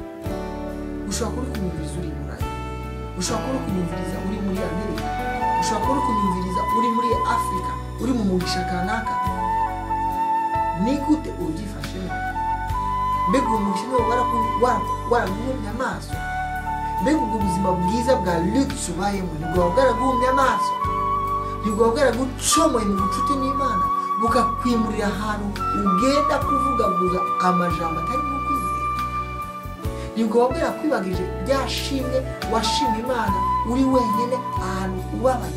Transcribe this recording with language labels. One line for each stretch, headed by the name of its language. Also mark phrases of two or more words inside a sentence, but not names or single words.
Rundi: Ushobora kuri kumviriza uri Buraya, ushobora kuri kumviriza uri muri Amerika, ushobora kuri kumviriza uri muri Afrika, uri mu mugisha kanaka. Ni gute ubyifashemo? Mbega umugisha niwo waraguhumye amaso? Mbega ubwo buzima bwiza bwa luxe ubayemo nibwo bwaraguhumye amaso? Nibwo bwaragucomoye mu bucuti n'Imana bukakwimurira ahantu ugenda kuvugaguza amajambo atari mu kwizera? Nibwo bwarakwibagije byashimwe washimye Imana uri wenyine ahantu ubabaye?